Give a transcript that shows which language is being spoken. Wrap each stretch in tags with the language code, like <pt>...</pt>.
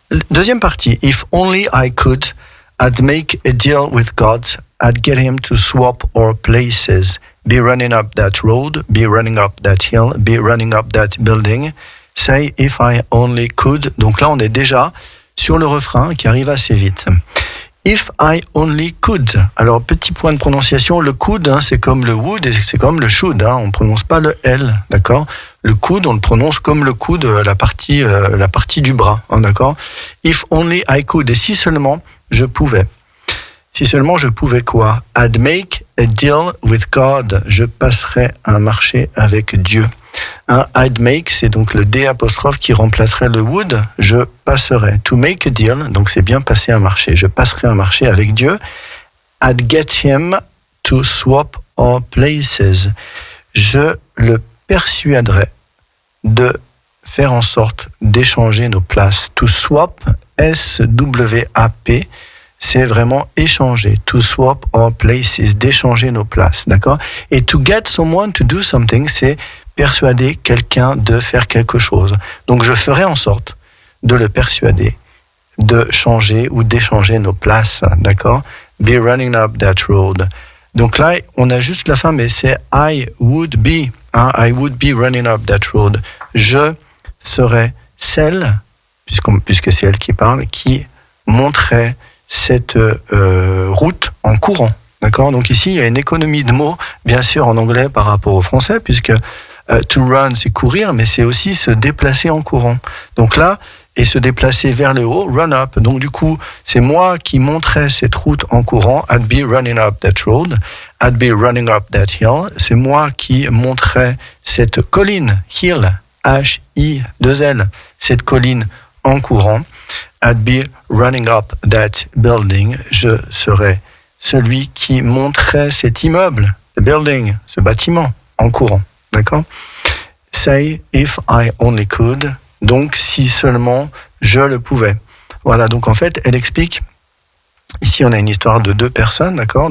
<fr>Deuxième partie,</fr> <en>if only I could, I'd make a deal with God, I'd get him to swap our places, be running up that road, be running up that hill, be running up that building, say if I only could.</en> <fr>Donc là, on est déjà sur le refrain qui arrive assez vite.</fr> <en>If I only could.</en> <fr>Alors, petit point de prononciation, le could, c'est comme le would et c'est comme le should. On ne prononce pas le L, d'accord? Le could, on le prononce comme le coude, la partie du bras, d'accord?</fr> <en>If only I could.</en> <fr>Et si seulement je pouvais. Si seulement je pouvais quoi?</fr> <en>I'd make a deal with God.</en> <fr>Je passerais un marché avec Dieu. I'd make, c'est donc le D apostrophe qui remplacerait le would. Je passerais.</fr> <en>To make a deal,</en> <fr>donc c'est bien passer un marché. Je passerai un marché avec Dieu.</fr> <en>I'd get him to swap our places.</en> <fr>Je le persuaderais de faire en sorte d'échanger nos places. To swap, S-W-A-P, c'est vraiment échanger.</fr> <en>To swap our places,</en> <fr>d'échanger nos places, d'accord? Et</fr> <en>to get someone to do something,</en> <fr>c'est persuader quelqu'un de faire quelque chose. Donc je ferai en sorte de le persuader de changer ou d'échanger nos places, d'accord?</fr> <en>Be running up that road.</en> <fr>Donc là, on a juste la fin, mais c'est</fr> <en>I would be running up that road.</en> <fr>Je serai celle, puisque c'est elle qui parle, qui montrait cette route en courant. D'accord ? Donc ici, il y a une économie de mots, bien sûr, en anglais par rapport au français, puisque to run, c'est courir, mais c'est aussi se déplacer en courant. Donc là, et se déplacer vers le haut, run up. Donc du coup, c'est moi qui montrais cette route en courant.</fr> <en>I'd be running up that road. I'd be running up that hill.</en> <fr>C'est moi qui montrais cette colline, hill, H-I-2-L, cette colline en courant.</fr> <en>I'd be running up that building.</en> <fr>Je serais celui qui montrait cet immeuble, the building, ce bâtiment, en courant. D'accord ?</fr> <en>Say if I only could.</en> <fr>Donc, si seulement je le pouvais. Voilà, donc en fait, elle explique, ici on a une histoire de 2 personnes, d'accord ?</fr>